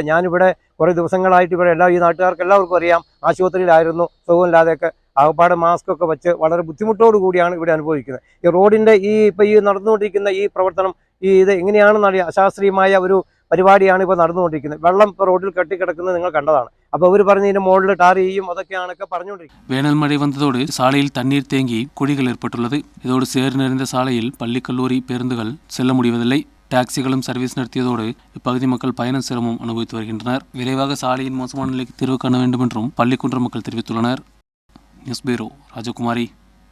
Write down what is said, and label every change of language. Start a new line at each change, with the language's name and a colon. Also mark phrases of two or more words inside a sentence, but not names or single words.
Malayalam: ഞാനിവിടെ കുറേ ദിവസങ്ങളായിട്ട് ഇവിടെ ഈ നാട്ടുകാർക്ക് എല്ലാവർക്കും അറിയാം, ആശുപത്രിയിലായിരുന്നു, സുഖമില്ലാതെയൊക്കെ ആകപ്പാട് മാസ്ക് ഒക്കെ വെച്ച് വളരെ ബുദ്ധിമുട്ടോടു കൂടിയാണ് ഇവിടെ അനുഭവിക്കുന്നത്. ഈ റോഡിൻ്റെ ഇപ്പോൾ ഈ നടന്നുകൊണ്ടിരിക്കുന്ന ഈ പ്രവർത്തനം ഇത് എങ്ങനെയാണെന്നറിയാം, അശാസ്ത്രീയമായ ഒരു പരിപാടിയാണ് ഇപ്പോൾ നടന്നുകൊണ്ടിരിക്കുന്നത്. വെള്ളം ഇപ്പോൾ റോഡിൽ കെട്ടിക്കിടക്കുന്നത് നിങ്ങൾ കണ്ടതാണ്. അപ്പോൾ അവർ പറഞ്ഞതിൻ്റെ മുകളിൽ ടാർ ചെയ്യും, അതൊക്കെയാണ് പറഞ്ഞുകൊണ്ടിരിക്കുന്നത്. വേനൽ മഴ വന്നതോടെ
Tamil: சாலையில் தண்ணீர் தேங்கி குழிகள் ஏற்பட்டுள்ளது. இதோடு சேறு நிறைந்த சாலையில் பள்ளி கல்லூரி பேருந்துகள் செல்ல முடிவதில்லை. டாக்ஸிகளும் சர்வீஸ் நடத்தியதோடு இப்பகுதி மக்கள் பயண சிரமம் அனுபவித்து வருகின்றனர். விரைவாக சாலையின் மோசமான நிலைக்கு தீர்வு காண வேண்டும் என்றும் பள்ளிக்குன்று மக்கள் தெரிவித்துள்ளனர்.
English: news bureau
Tamil: ராஜகுமாரி.